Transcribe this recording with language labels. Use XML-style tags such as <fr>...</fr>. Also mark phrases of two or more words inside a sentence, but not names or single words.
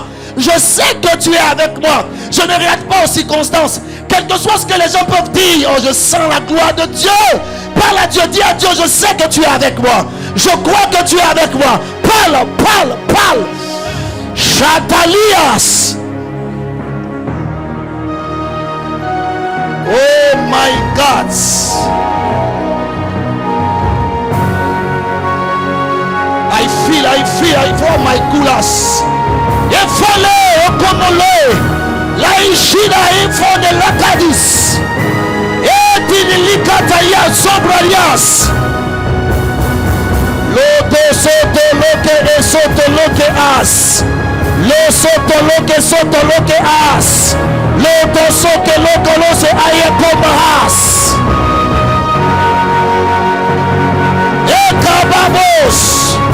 <fr>Je sais que tu es avec moi. Je ne regarde pas aux circonstances. Quel que soit ce que les gens peuvent dire, oh, je sens la gloire de Dieu. Parle à Dieu, dis à Dieu, je sais que tu es avec moi. Je crois que tu es avec moi. Parle, parle, parle. Chatalias.</fr> <en>Oh my God. I feel my gulas. Efale okonole la ishida info de lakadis. Etinilikata ya sobrarias. Lodo soto loke e soto loke as. Lo soto loke as. Lodo soke loko lo se aye komahas. Ekababos.</en>